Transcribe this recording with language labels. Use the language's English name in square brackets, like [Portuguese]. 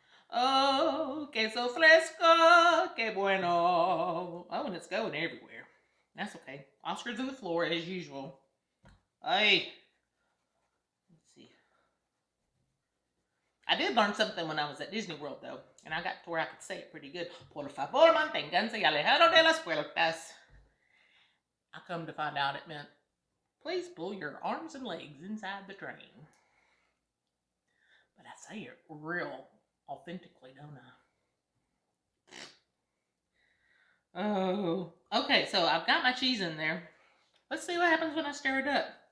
[Spanish] Oh, queso fresco, que bueno. [English] Oh, and it's going everywhere. That's okay. Oscar's on the floor as usual. Hey. Let's see. I did learn something when I was at Disney World, though, and I got to where I could say it pretty good. [Spanish] Por favor, manténganse alejado de las puertas. [English] I come to find out it meant, please pull your arms and legs inside the train. But I say it real authentically, don't I? Oh, okay, so I've got my cheese in there. Let's see what happens when I stir it up.